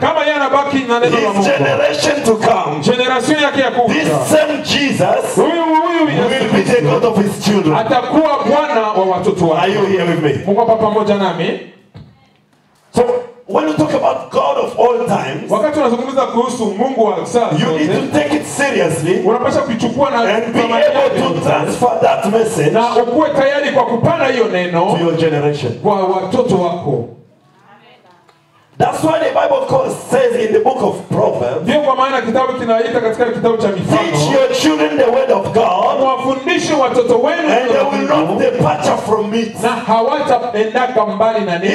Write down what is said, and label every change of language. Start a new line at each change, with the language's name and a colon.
Swahili: kama yeye anabaki na neno la Mungu,
English: his generation to come,
Swahili: generation yake ya kuja,
English: this same Jesus
Swahili: huyu
English: will be the God of his children.
Swahili: Atakuwa Bwana wa watoto wake.
English: Are you here with me?
Swahili: Mungu hapa pamoja nami.
English: So when you talk about God of all times,
Swahili: wakati unazungumza kuhusu Mungu wa saa zote,
English: you need to take it seriously.
Swahili: Unapaswa kuchukua na
English: and be able to transfer that message,
Swahili: na ukuwe tayari kwa kupanda hiyo neno
English: to your generation,
Swahili: kwa watoto wako.
English: That's why the Bible says in the book of Proverbs,
Swahili: ndio kwa maana kitabu kinaita katika kitabu cha Mithali,
English: teach your children the word of God,
Swahili: wafundishe watoto wenu,
English: and they will not depart from it,
Swahili: na hawataenda mbali na neno.